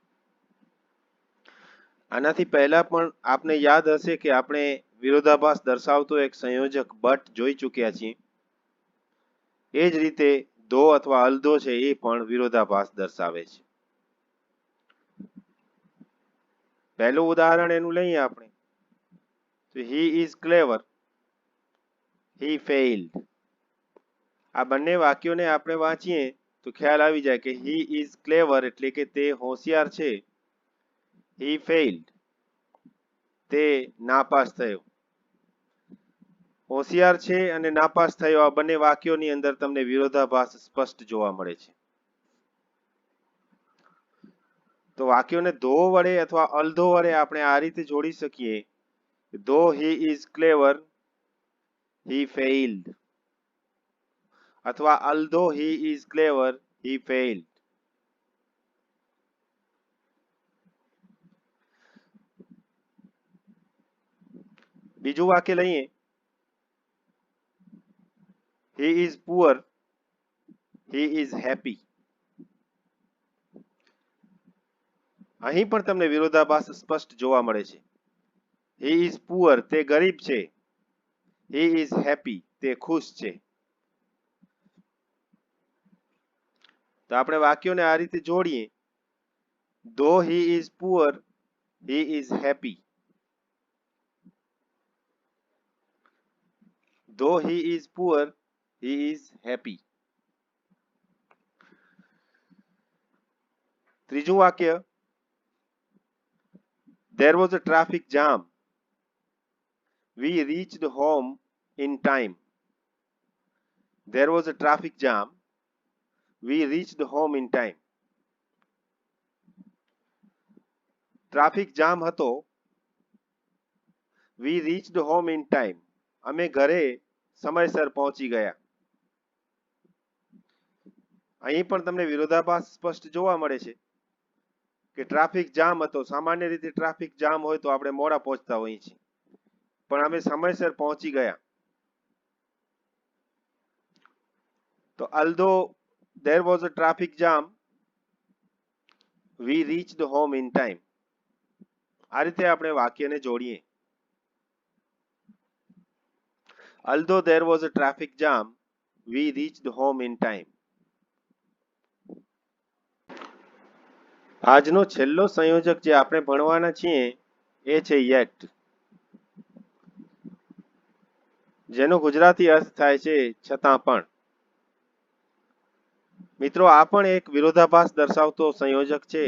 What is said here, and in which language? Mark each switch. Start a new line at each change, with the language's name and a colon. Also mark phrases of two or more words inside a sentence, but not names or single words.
Gujarati: આનાથી પહેલા પણ આપને યાદ હશે કે આપણે વિરોધાભાસ દર્શાવતો એક સંયોજક બટ જોઈ ચૂક્યા છીએ. એ જ રીતે ધો અથવા અલદો છે એ પણ વિરોધાભાસ દર્શાવે છે. પહેલું ઉદાહરણ એનું લઈએ આપણે.
English: તો he is clever. He failed.
Gujarati: આ બંને વાક્યોને આપણે વાંચીએ તો ખ્યાલ આવી જાય કે
English: he is clever
Gujarati: એટલે કે તે હોશિયાર છે.
English: He failed.
Gujarati: તે નાપાસ થયો. હોશિયાર છે અને નાપાસ થયો, આ બંને વાક્યોની અંદર તમને વિરોધાભાસ સ્પષ્ટ જોવા મળે છે. તો વાક્યોને ધો વડે અથવા અલધો વડે આપણે આ રીતે જોડી શકીએ.
English: though he is clever, he failed. અથવા although he is clever, he failed.
Gujarati: બીજું વાક્ય લઈએ.
English: He is poor, he is happy.
Gujarati: અહીં પણ તમને વિરોધાભાસ સ્પષ્ટ જોવા મળે છે.
English: He is poor,
Gujarati: તે ગરીબ છે.
English: He is happy,
Gujarati: તે ખુશ છે. તો આપણે વાક્યોને આ રીતે જોડીએ.
English: Though he is poor, he is happy. Though he is poor, he is happy. ત્રીજું વાક્ય. There was a traffic jam. We reached home in time. There was a traffic jam. We reached home in time.
Gujarati: ટ્રાફિક જામ હતો.
English: We reached home in time.
Gujarati: અમે ઘરે સમયસર પહોંચી ગયા. અહીં પણ તમને વિરોધાભાસ સ્પષ્ટ જોવા મળે છે કે ટ્રાફિક જામ હતો. સામાન્ય રીતે ટ્રાફિક જામ હોય તો આપણે મોડા પહોંચતા હોઈએ છીએ, પણ અમે સમયસર પહોંચી ગયા.
English: તો although there was a traffic jam, we reached home in time.
Gujarati: આ રીતે આપણે વાક્યને જોડીએ.
English: Although there was a traffic jam, we reached home in time.
Gujarati: આજનો છેલ્લો સંયોજક જે આપણે ભણવાના છીએ એ છે yet, જેનો ગુજરાતી અર્થ થાય છે છતાં પણ. મિત્રો, આ પણ એક વિરોધાભાસ દર્શાવતો સંયોજક છે.